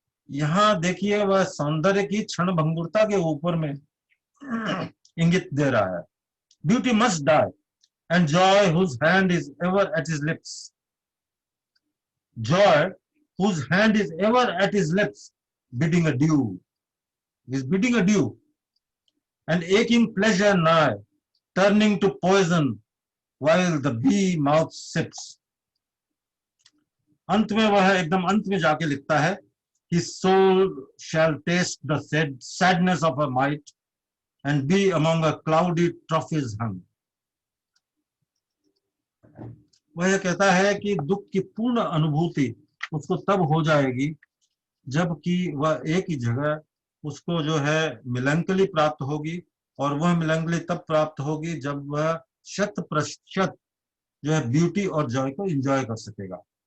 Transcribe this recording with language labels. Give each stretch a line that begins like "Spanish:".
Hindi: यहां देखिए वह सौंदर्य की क्षण भंगुरता के ऊपर में इंगित दे रहा है।
English: Beauty must die, and joy whose hand is ever at his lips. Joy whose hand is ever at his lips, bidding adieu. He is bidding adieu, and aching pleasure nigh, turning to poison while the bee mouth sips.
Hindi: अंत में वह एकदम अंत में जाके लिखता है,
English: his soul shall taste the sadness of her might and be among a cloudy trophies hung.
Hindi: वह कहता है कि दुख की पूर्ण अनुभूति उसको तब हो जाएगी जबकि वह एक ही जगह उसको जो है मेलैंकोली प्राप्त होगी, और वह मेलैंकोली तब प्राप्त होगी जब वह 100% जो है ब्यूटी और जॉय को एंजॉय कर सकेगा।